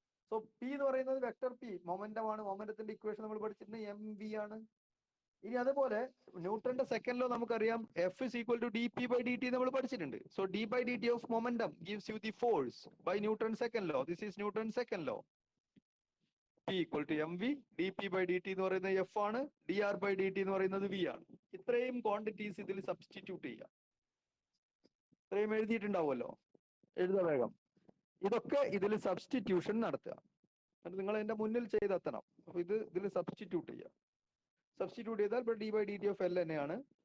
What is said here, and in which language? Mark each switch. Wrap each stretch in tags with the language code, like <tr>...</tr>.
<ml>So P എന്ന് പറയുന്നത് vector P momentum ആണ്. മൊമെന്റത്തിന്റെ ഇക്വേഷൻ നമ്മൾ പഠിച്ചിട്ടുണ്ട്, എം വി ആണ്. ഇനി അതുപോലെ ന്യൂട്ടന്റെ സെക്കൻഡ് ലോ നമുക്കറിയാം, F is equal to D P by D T നമ്മൾ പഠിച്ചിട്ടുണ്ട്.</ml> <en>So D by D T of momentum gives you the force by Newton second law. This is Newton second law. P equal to mv,</en> <ml>dp by dt എന്ന് പറയുന്നത് f ആണ്, dr by dt എന്ന് പറയുന്നത് v ആണ്. ഇത്രയും quantities ഇതിൽ substitute ചെയ്യുക. ഇത്രയും എഴുതിയിട്ടുണ്ടാവുമല്ലോ, എഴുതാ വേഗം. ഇതൊക്കെ ഇതിൽ സബ്സ്റ്റിറ്റ്യൂഷൻ നടത്തുക. നിങ്ങൾ എന്റെ മുന്നിൽ ചെയ്തെത്തണം. അപ്പൊ ഇതിൽ സബ്സ്റ്റിറ്റ്യൂട്ട് ചെയ്യുക. സബ്സ്റ്റിറ്റ്യൂട്ട് ചെയ്താൽ ഇവിടെ D by D T of L തന്നെയാണ്.</ml>